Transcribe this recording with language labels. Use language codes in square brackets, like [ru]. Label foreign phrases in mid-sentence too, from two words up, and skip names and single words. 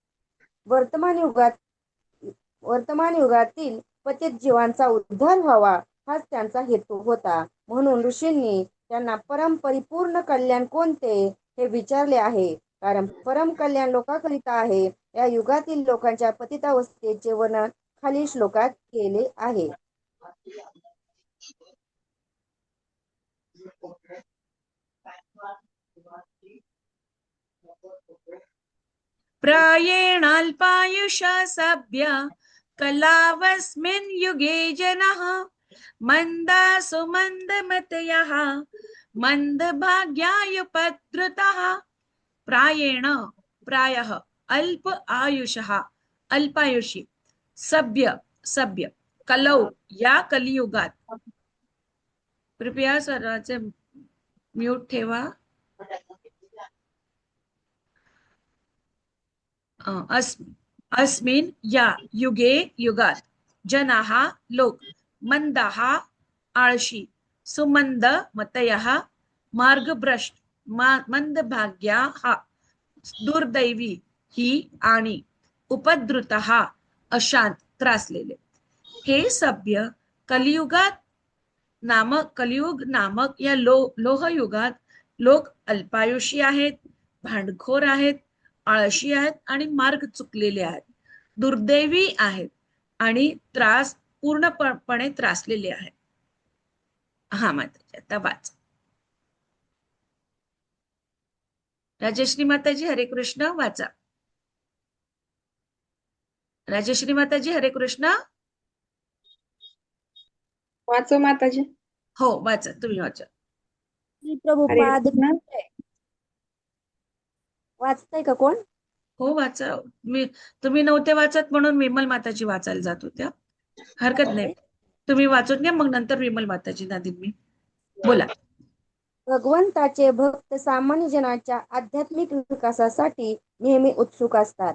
[mr] वर्तमान युगातील पतित जीवांचा उद्धार व्हावा हाच त्यांचा हेतू होता. म्हणून ऋषींनी त्यांना परम परिपूर्ण कल्याण कोणते हे विचारले आहे. कारण परम कल्याण लोकांकरिता आहे. या युगातील लोकांच्या पतितावस्थेचे वर्णन खालील श्लोकात केले आहे. [sa] प्रायेणाल्पायुष सभ्य कलावस्मिन् युगे जनः मंदासु मंदमतयः मंदभाग्यायुपद्रुतः प्रायेण प्रायः अल्प आयुषः अल्पायुषी सभ्य सभ्य कलौ [mr] या कलियुगात. कृपया सर्वांचे म्यूट ठेवा. अस्मिन् या युगे युगात जनाः लोक मंदाः आळशी [sa] सुमंद मतयः [mr] मार्गभ्रष्ट मंदभाग्याः दुर्दैवी ही आणि उपद्रुत हा अशांत त्रासलेले. हे सभ्य कलियुग नामक या लोहयुगात लोक अल्पायुषी आहेत, भांडखोर आहेत, आळशी आहेत आणि मार्ग चुकलेले आहेत, दुर्दैवी आहेत आणि पूर्णपणे त्रासलेले आहेत. हा माताजी आता वाच. राजश्री माताजी हरे कृष्ण वाचा. राजश्री माताजी हरे कृष्ण. वाचो माताजी. हो वाचा, तुम्ही वाचा. श्री हरे प्रभुपाद कृष्ण. वाचताय का कोण? हो वाचा. तुम्ही नव्हते वाचत म्हणून विमल माताजी वाचायला जात होत्या. हरकत नाही, तुम्ही वाचून घ्या, मग नंतर विमल माताजी नादीन मी. बोला. भगवंताचे भक्त सामान्य जनाच्या आध्यात्मिक विकासासाठी नेहमी उत्सुक असतात.